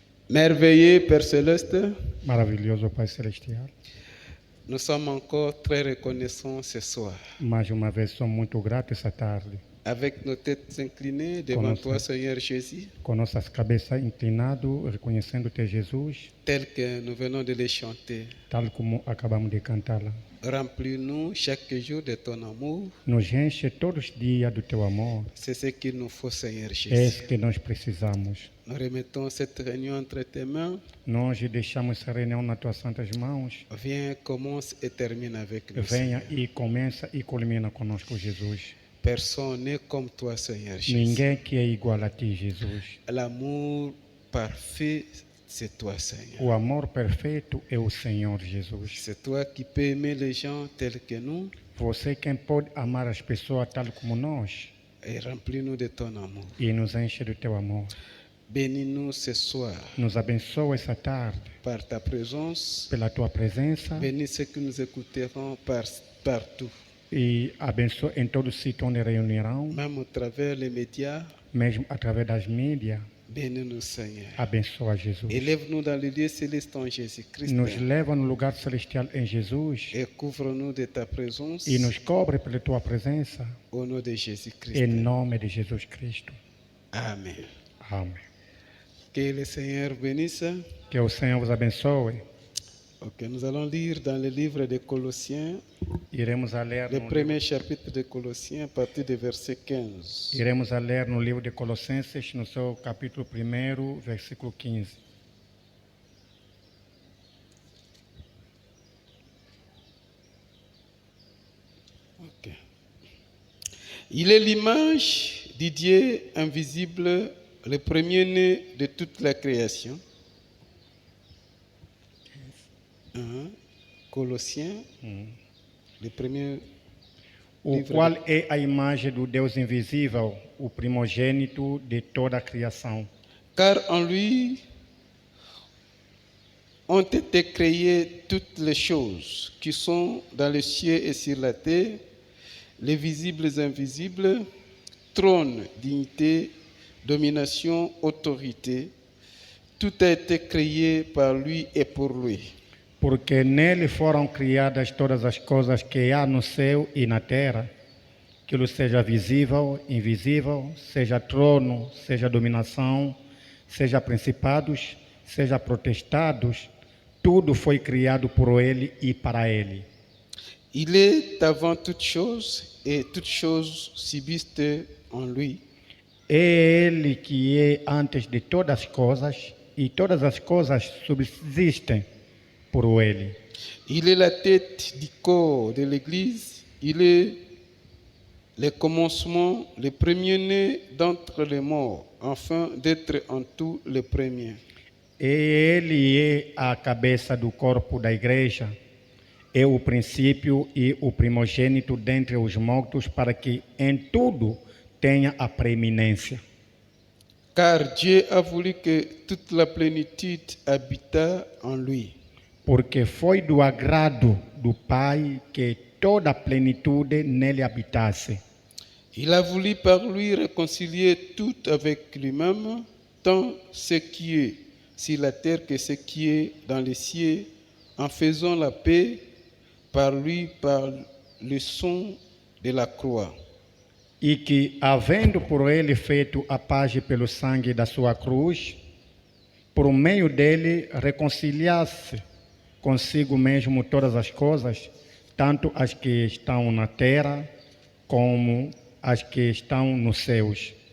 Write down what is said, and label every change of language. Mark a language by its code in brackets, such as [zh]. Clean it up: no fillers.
[fr] Merveilleux Père Céleste, [pt] Maravilhoso Pai Celestial, [fr] nous sommes encore très reconnaissants ce soir. [pt] mais uma vez somos muito gratos essa tarde, [fr] Avec nos têtes inclinées devant toi, Seigneur Jésus, [pt] com nossas cabeças inclinadas, reconhecendo-te, Jesus, [fr] tel que nous venons de les chanter. [pt] tal como acabamos de cantá-la. [fr] Remplis-nous chaque jour de ton amour. [pt] Nos enche todos os dias do teu amor, [fr] C'est ce qu'il nous faut, Seigneur [pt] é [fr] Jésus. [pt] isso que nós precisamos. [fr] Nous remettons cette réunion entre tes mains. [pt] Nós deixamos essa reunião nas tuas santas mãos. [fr] Viens, commence et termine avec nous. [pt] Venha [fr] Seigneur. [pt] e começa e culmina conosco, Jesus. [fr] Personne n'est comme toi, Seigneur Jésus. [pt] Ninguém que é igual a ti, Jesus. [fr] L'amour parfait, c'est toi, Seigneur. [pt] O amor perfeito é o Senhor Jesus. [fr] C'est toi qui peux aimer les gens tels que nous [pt] Você quem pode amar as pessoas tal como nós [fr] et remplis-nous de ton amour. [pt] e nos enche do teu amor. [fr] Bénis-nous ce soir [pt] Nos abençoa essa tarde [fr] par ta présence. [pt] pela tua presença [fr] Bénis ceux que nous écouterons partout, [pt] e abençoa em todo sítio onde reunirão, [fr] même au travers les médias. [pt] mesmo através das mídias. [fr] Bénis-nous, Seigneur. [pt] Abençoa Jesus. [fr] Élève-nous dans le lieu céleste en Jésus-Christ [pt] Nos leva no lugar celestial em Jesus [fr] et couvre-nous de ta présence [pt] e nos cobre pela tua presença [fr] au nom de Jésus-Christ. [pt] em nome de Jesus Cristo. [fr] Amen. [pt] Amém. [fr] Que le Seigneur bénisse. [pt] Que o Senhor vos abençoe. [fr] Ok, nous allons lire dans le livre de Colossiens, [pt] Iremos a ler [fr] le [pt] no [fr] premier chapitre de Colossiens, à partir du verset 15. [pt] Iremos a ler no livro de Colossenses, no seu capítulo 1, versículo 15. Ok. [fr] Il est l'image du Dieu invisible, le premier-né de toute la création. Colossiens, le premier [pt] O [fr] livre [pt] qual é a imagem do Deus invisível, o primogênito de toda a criação. [fr] Car en lui ont été créées toutes les choses qui sont dans les cieux et sur la terre, les visibles et invisibles, trône, dignité, domination, autorité. Tout a été créé par lui et pour lui. [pt] Porque nele foram criadas todas as coisas que há no céu e na terra, aquilo seja visível, invisível, seja trono, seja dominação, seja principados, seja protestados, tudo foi criado por ele e para ele. [fr] Il est avant toutes choses et toutes choses subsistent en lui. [pt] É ele que é antes de todas as coisas e todas as coisas subsistem por ele. [fr] Il est la tête du corps de l'Église. Il est le commencement, le premier-né d'entre les morts, afin d'être en tout le premier. [pt] Ele é a cabeça do corpo da igreja, é o princípio e o primogênito dentre os mortos, para que em tudo tenha a preeminência. [fr] Car Dieu a voulu que toute la plénitude habitât en lui. [pt] Porque foi do agrado do Pai que toda a plenitude nele habitasse. [fr] Il a voulu par lui réconcilier tout avec lui-même, tant ce qui est sur la terre que ce qui est dans les cieux, en faisant la paix par lui, par le sang de la croix. [pt] E que, havendo por ele feito a paz pelo sangue da sua cruz, por meio dele reconciliasse consigo mesmo todas as coisas, tanto as que estão na terra como as que estão nos céus.